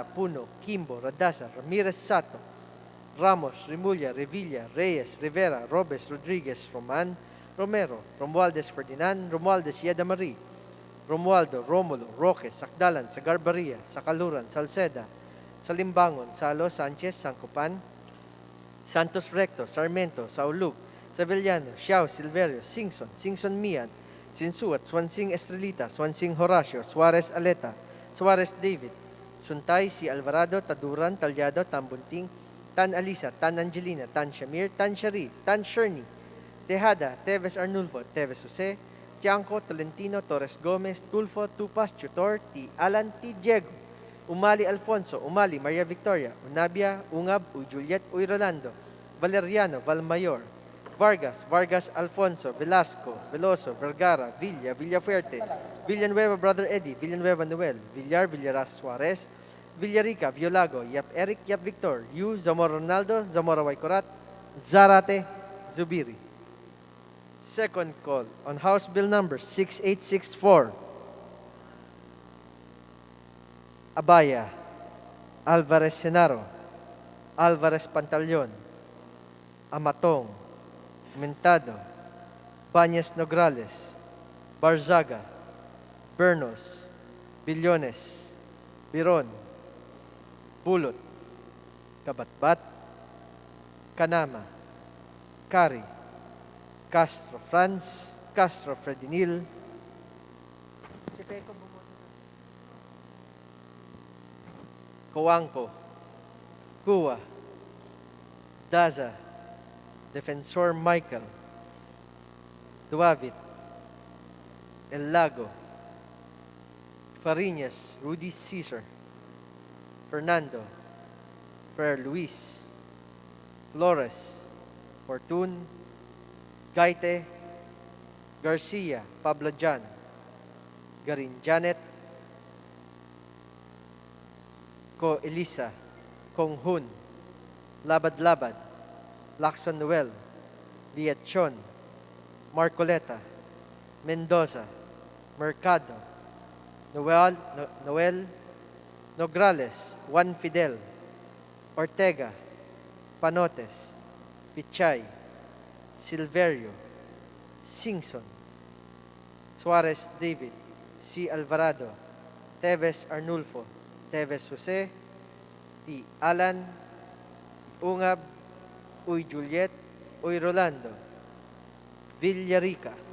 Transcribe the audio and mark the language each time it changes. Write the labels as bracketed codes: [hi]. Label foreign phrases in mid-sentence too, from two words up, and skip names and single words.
[en] Puno, Kimbo, Radasa, Ramirez Sato, Ramos, Rimulya, Revilla, Reyes, Rivera, Robes, Rodriguez, Roman, Romero, Romualdez Ferdinand, Romualdez Yeda Marie, Romualdo, Romulo, Roque, Sakdalan, Sagarbaria, Sakaluran, Salceda, Salimbangon, Salo, Sanchez, Sancopan, Santos Recto, Sarmiento, Saulug, Sevillano, Xiao, Silverio, Singson Mian, Sinsuat, Swansing Estrelita, Swansing Horacio, Suarez Aleta, Suarez David, Suntay, Si Alvarado, Taduran, Talyado, Tambunting, Tan Alisa, Tan Angelina, Tan Shamir, Tan Shari, Tan Sherny, Tejada, Teves Arnulfo, Teves Jose, Tiangco, Tolentino, Torres Gomez, Tulfo, Tupas, Tutor, T. Alan, T. Diego, Umali Alfonso, Umali Maria Victoria, Unabia, Ungab, Uy Juliet, Uy Rolando, Valeriano, Valmayor, Vargas Alfonso, Velasco, Veloso, Vergara, Villa, Villafuerte, Villanueva Brother Eddie, Villanueva Noel, Villaras Suarez, Villarica, Violago, Yap Eric, Yap Victor, Yu, Zamora Ronaldo, Zamora Waikorat, Zarate, Zubiri. Second call on House Bill number 6864. Abaya, Alvarez Senaro, Alvarez Pantaleon, Amatong, Mentado, Bañez Nograles, Barzaga, Bernos, Billones, Biron, Bulot, Kabatbat, Kanama, Kari, Castro Franz, Castro Fredinil, Coanco, Cuba, Daza, Defensor Michael, Duavit, El Lago, Fariñas, Rudy Cesar, Fernando, Ferrer Luis, Flores, Fortun, Gaite, Garcia, Pablo Jan, Garin Janet, Ko Elisa, Kong Hun, Labad-Labad, Lacson Noel, Liachon, Marcoleta, Mendoza, Mercado, Noel, Nograles, Juan Fidel, Ortega, Panotes, Pichay, Silverio, Singson, Suarez David, C. Alvarado, Teves Arnulfo, Teves Jose, T. Alan, Ungab, Uy Juliet, Uy Rolando, Villarica.